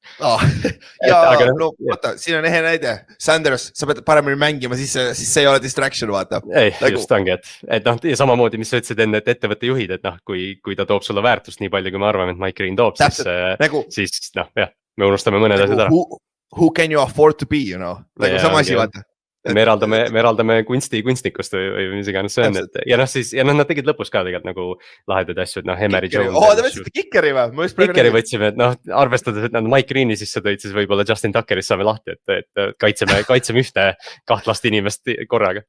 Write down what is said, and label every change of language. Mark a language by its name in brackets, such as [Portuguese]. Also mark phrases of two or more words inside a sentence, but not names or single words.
[Estonian] Vaata, siin on ehe näide. Sanders, sa pead paremini mängima, siis see ei ole distraction, vaata. Ei, just ongi, et ja samamoodi, mis sa ütlesid enne, et ettevõtte juhid, et kui ta toob sulle väärtust nii palju, kui me arvame, et Mike Green toob, siis me unustame mõned asjad ära. [English] Who can you afford to be, you know? [Estonian] Sama asi, vaata. Me eraldame kunstnikust või mis iganes see on, et ja nad tegid lõpus ka tegelikult nagu lahedaid asju, et Emery Jones. Te võtsite Kickeri või? Kickeri võtsime, et arvestades, et nad Mike Green'i sisse tõid, siis võib-olla Justin Tuckerist saame lahti, et kaitseme ühte kahtlast inimest korraga.